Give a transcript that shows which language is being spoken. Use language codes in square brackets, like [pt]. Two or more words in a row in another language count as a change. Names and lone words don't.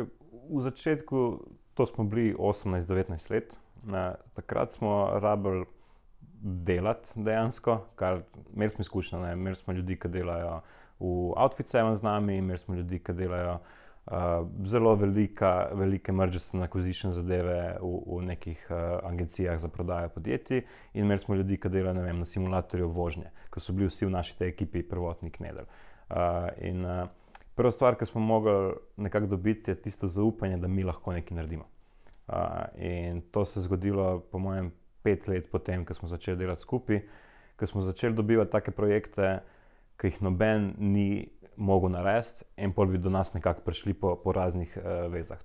[sl] V začetku, to smo bili 18-19 let, takrat smo rabili delati dejansko, imeli smo izkušnje, imeli smo ljudi, ki delajo v Outfit 7 z nami, imeli smo ljudi, ki delajo zelo velike [en] mergers and acquisition [sl] zadeve v nekih agencijah za prodajo podjetij in imeli smo ljudi, ki delajo na simulatorju vožnje, ko so bili vsi v naši tej ekipi prvotni Knedl. Prva stvar, ki smo mogli nekako dobiti, je tisto zaupanje, da mi lahko nekaj naredimo. In to se je zgodilo, po mojem, 5 let potem, ko smo začeli delati skupaj, ko smo začeli dobivati take projekte, ki jih noben ni mogel narediti in pol bi do nas nekako prišli po raznih vezah.